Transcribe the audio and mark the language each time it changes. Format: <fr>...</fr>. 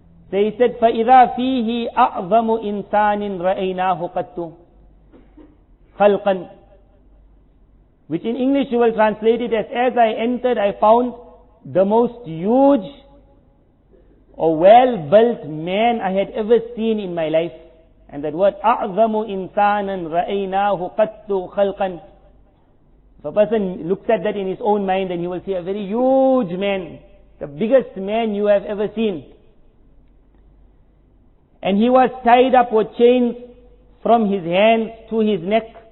<en>So he said,</en> <ar>فَإِذَا فِيهِ أَعْظَمُ إِنسَانٍ رَأَيْنَاهُ قَدْتُ خَلْقًا,</ar> <en>which in English you will translate it as I entered, I found the most huge or well-built man I had ever seen in my life.</en> <ar>And that word, أَعْظَمُ إِنسَانًا رَأَيْنَاهُ قَدْتُ خَلْقًا.</ar> <en>If a person looks at that in his own mind, then he will see a very huge man, the biggest man you have ever seen. And he was tied up with chains from his hands to his neck.</en>